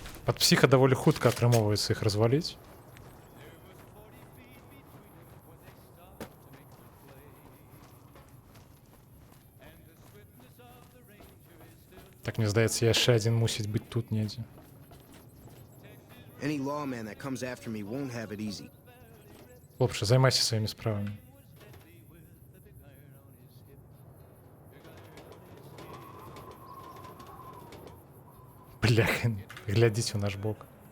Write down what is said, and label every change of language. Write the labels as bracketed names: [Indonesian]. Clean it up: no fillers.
[Belarusian] Ад псіха даволі хутка атрымоўваецца іх разваліць. Так, мне здаецца, яшчэ адзін мусіць быць тут недзе. [English] Any lawman that comes after me won't have it easy. [Belarusian] Хлопче, займайся сваімі справамі. Бляха, глядзіць у наш бок.